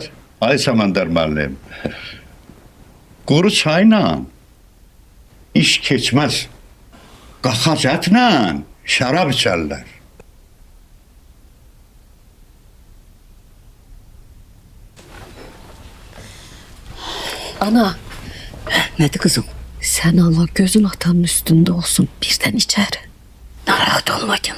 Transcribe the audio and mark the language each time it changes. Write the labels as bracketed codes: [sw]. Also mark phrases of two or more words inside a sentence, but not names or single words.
[az] Ay Səməndər müəllim, quru çayla iş keçməz. Qaxac ətlə şərab içərlər. [tr] Ana, nədir kızım? Sen Allah gözün atanın üstünde olsun. Birden içeri. [az] Narahat olma canım.